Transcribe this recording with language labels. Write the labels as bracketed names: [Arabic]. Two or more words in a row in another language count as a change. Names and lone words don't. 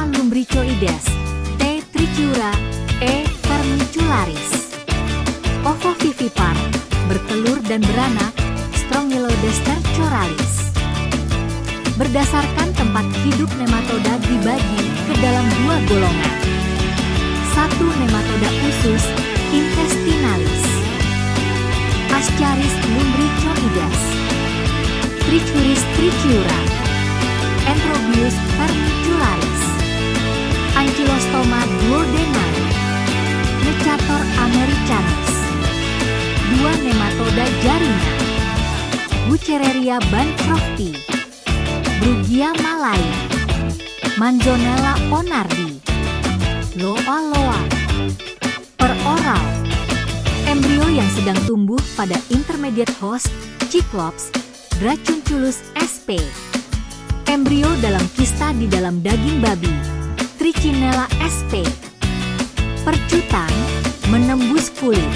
[Indonesian] lumbricoides, T. trichiura, E. vermicularis. Ovovivipar, bertelur dan beranak, Strongyloides tercoralis. Berdasarkan tempat hidup nematoda dibagi ke dalam 2 golongan. 1. Nematoda usus, intestinalis. Ascaris lumbricoides. Trichuris trichiura. Enterobius vermicularis. Ankylostoma duodenale. Necator americanus. 2. Nematoda jaringan. Wuchereria bancrofti. Brugia malai. Manzonella onardi. Loa loa. Per oral. Embrio yang sedang tumbuh pada [English] intermediate host, [Indonesian] Cyclops, Dracunculus sp. Embrio dalam kista di dalam daging babi, Trichinella sp. Percutan, menembus kulit.